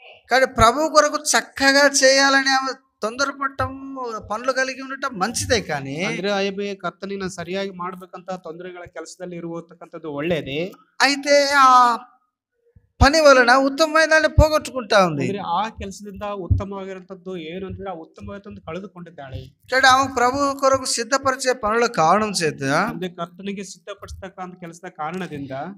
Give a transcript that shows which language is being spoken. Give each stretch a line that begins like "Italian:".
Telugu: కానీ ప్రభు కొరకు చక్కగా చేయాలని ఆమె తొందరపడటం, పనులు కలిగి ఉండటం మంచిదే. కానీ
Kannada: ಅಂದ್ರೆ ಆಯಬೆ ಕರ್ತನಿನ ಸರಿಯಾಗಿ ಮಾಡ್ಬೇಕಂತ ತೊಂದರೆಗಳ ಕೆಲಸದಲ್ಲಿ ಇರುವತಕ್ಕಂಥದ್ದು ಒಳ್ಳೇದೇ.
Telugu: అయితే ఆ పని వలన ఉత్తమమైన దాన్ని పోగొట్టుకుంటా ఉంది.
Kannada: ಆ ಕೆಲಸದಿಂದ ಉತ್ತಮವಾಗಿರುವಂತದ್ದು ಏನು ಅಂದ್ರೆ ಆ ಉತ್ತಮವಾದ ಕಳೆದುಕೊಂಡಿದ್ದಾಳೆ.
Telugu: ఇక్కడ ఆమె ప్రభు కొరకు సిద్ధపరిచే పనుల కారణం చేత,
Kannada: ಅಂದ್ರೆ ಕರ್ತನಿಗೆ ಸಿದ್ಧಪಡಿಸತಕ್ಕಂತ ಕೆಲಸದ ಕಾರಣದಿಂದ